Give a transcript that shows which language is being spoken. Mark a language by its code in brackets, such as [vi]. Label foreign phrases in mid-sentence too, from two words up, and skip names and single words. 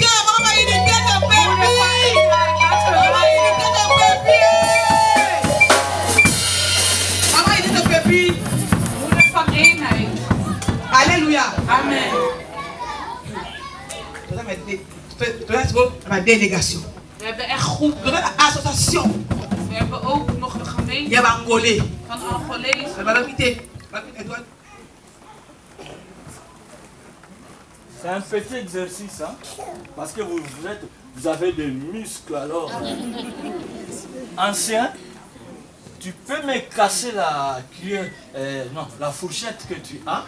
[nl] Moeder van eenheid. Alléluia. Amen. Délégation. We hebben echt goed. Association. We hebben ook nog een gemeente van Angolees. [fr] C'est un petit exercice, hein, parce que vous avez des muscles alors. Ancien, tu peux me casser la cuillère, non, la fourchette que tu as.